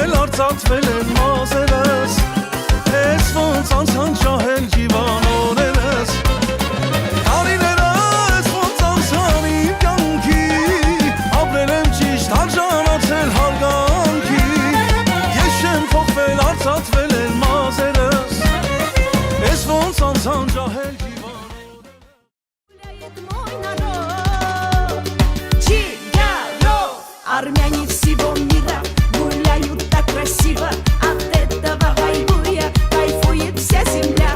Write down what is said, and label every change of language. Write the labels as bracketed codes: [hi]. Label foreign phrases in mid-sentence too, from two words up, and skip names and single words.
[hy] արծաթվել են մազերս, ես ոնց անցան ջահել հիվանորերս, տարիներս ոնց անցան իմ կյանքի, ապրել եմ ճիշտ արժանացել հարգանքի, ես չեմ փոխվել արծաթվել են մազերս, ես ոնց անցան ջահել [ru] Армяне всего мира гуляют так красиво, от этого хайбуя кайфует вся земля.